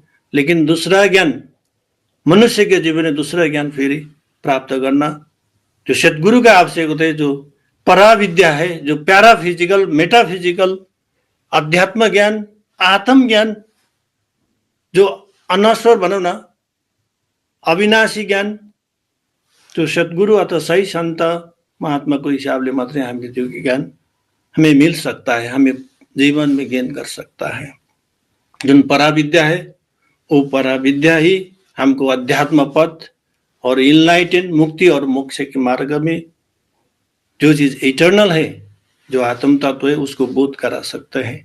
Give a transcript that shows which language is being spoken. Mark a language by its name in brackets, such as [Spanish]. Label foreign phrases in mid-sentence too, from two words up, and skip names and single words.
[Hindi] लेकिन दूसरा ज्ञान मनुष्य के जीवन में दूसरा ज्ञान फिर प्राप्त करना जो सदगुरु का आवश्यक होता है, जो परा विद्या है, जो [English] paraphysical metaphysical [Hindi] अध्यात्म ज्ञान, आत्म ज्ञान, जो अनश्वर [Nepali] भनौँ न [Hindi] अविनाशी ज्ञान, जो सदगुरु अथवा [Nepali] सही संत महात्माको हिसाबले मात्रै हामीले त्यो ज्ञान [Hindi] हमें मिल सकता है, हमें जीवन में गेन कर सकता है। जुन पराविद्या है वो पराविद्या ही हमको अध्यात्म पथ और इनलाइटेन मुक्ति और मोक्ष के मार्ग में जो चीज इटर्नल है, जो आत्म तत्व है, उसको बोध करा सकते हैं।